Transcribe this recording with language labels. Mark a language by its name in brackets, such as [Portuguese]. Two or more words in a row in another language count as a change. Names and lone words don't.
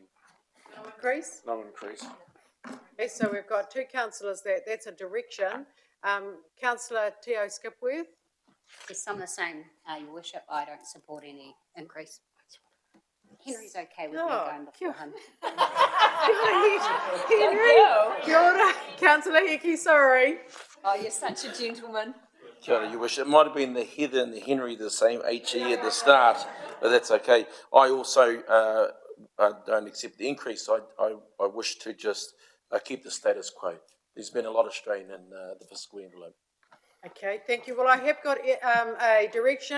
[English] No increase? No increase. Okay, so we've got two councillors there. That's a direction. Councillor Teo Skipworth. Yes, I'm the same, Your Worship. I don't support any increase. Henry's okay with me going before him. [Māori] Henry. Kia ora. [English] Councillor Hickey, sorry. Oh, you're such a gentleman. [Māori] Kia ora, [English] Your Worship. It might have been the Heather and the Henry, the same HE at the start, but that's okay. I also don't accept the increase. I wish to just keep the status quo. There's been a lot of strain in the fiscal envelope. Okay, thank you. Well, I have got a direction.